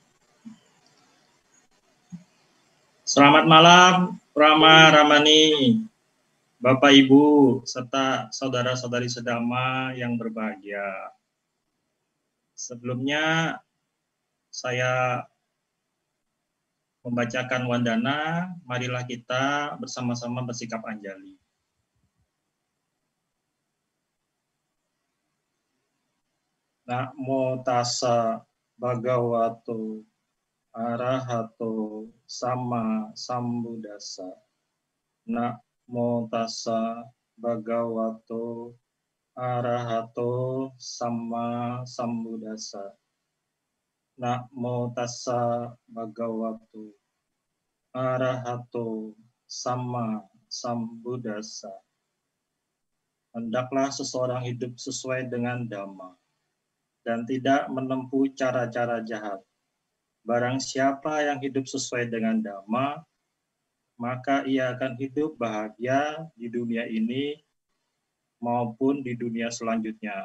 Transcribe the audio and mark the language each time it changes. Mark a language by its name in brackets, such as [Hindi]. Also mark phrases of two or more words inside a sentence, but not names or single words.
[Indonesian] Selamat malam, Rama Ramani, Bapak Ibu, serta saudara-saudari sedama yang berbahagia. Sebelumnya, saya membacakan wandana, marilah kita bersama-sama bersikap anjali. [Pali] Namo tassa bhagavato arahato sama sambuddhassa. Namo tassa bhagavato Arahato Sama Sambuddhassa. Namo tassa bhagavato arahato sama sambuddhassa. [Indonesian] Hendaklah seseorang hidup sesuai dengan Dhamma dan tidak menempuh cara-cara jahat. Barang siapa yang hidup sesuai dengan Dhamma, maka ia akan hidup bahagia di dunia ini maupun di dunia selanjutnya.